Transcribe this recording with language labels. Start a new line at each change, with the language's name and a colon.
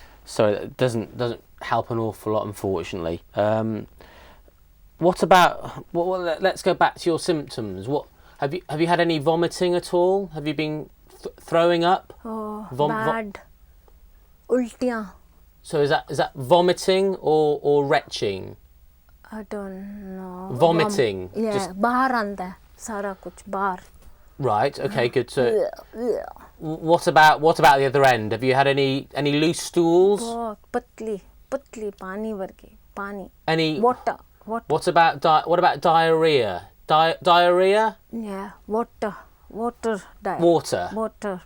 English: So it doesn't help an awful lot, unfortunately. What about? Let's go back to your symptoms. What have you had any vomiting at all? Have you been throwing up? Oh, bad. Ultiयाँ. So is that vomiting or retching? I don't know. Vomiting. Yeah, Just
Punjabi: बाहर आंदा है, सारा कुछ बाहर.
English: right. Okay. Good. So what about the other end? Have you had any loose stools?
Punjabi: बहुत पतली पानी वर्गी पानी.
English: Any water. What about diarrhea? Diarrhea? Yeah, water diet. Water.